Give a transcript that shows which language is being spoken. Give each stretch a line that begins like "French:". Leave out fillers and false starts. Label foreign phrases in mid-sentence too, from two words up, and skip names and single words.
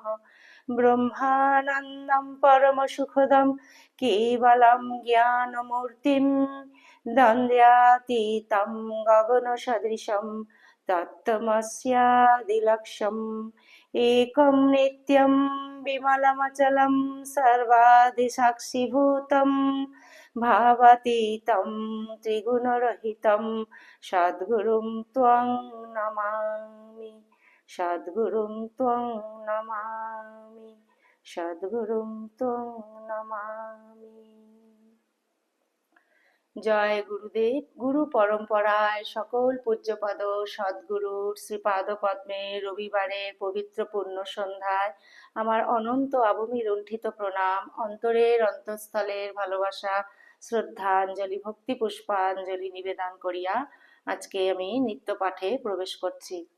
Sanskrit: ब्रह्मानन्दं परमसुखदं केवलं ज्ञानमूर्तिं द्वन्द्वातीतं गगनसदृशं तत्तमस्यादिलक्ष्यम् एकं नित्यं विमलमचलं सर्वादिसाक्षिभूतं भावातीतं त्रिगुणरहितं सद्गुरुं त्वं नमामि। सद्गुरुं त्वं नमामि। सद्गुरुं त्वं नमामि।
Bangla: জয় গুরুদেব। গুরু পরম্পরায় সকল পূজ্যপদ সদ্গুরুর শ্রীপাদ পদ্মে রবিবারের পবিত্র পূর্ণ সন্ধ্যায় আমার অনন্ত আবমি লুণ্ঠিত প্রণাম, অন্তরের অন্তঃস্থলের ভালোবাসা, শ্রদ্ধাঞ্জলি, ভক্তি পুষ্পাঞ্জলি নিবেদন করিয়া আজকে আমি নিত্য পাঠে প্রবেশ করছি।